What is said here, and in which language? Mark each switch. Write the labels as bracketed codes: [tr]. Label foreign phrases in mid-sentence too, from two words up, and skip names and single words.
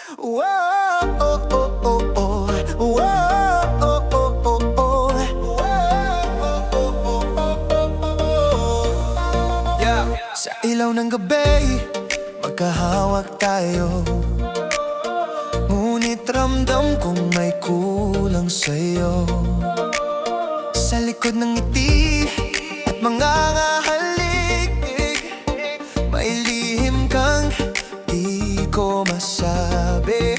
[en] Whoa, oh, oh, oh, oh. Whoa, oh, oh, oh, oh. Yeah. [tl] Sa ilaw ng gabi, magkahawak tayo. Ngunit ramdam kong may kulang sa'yo. Sa likod ng ngiti at mga ngahalik, may lihim kang di ko masabi.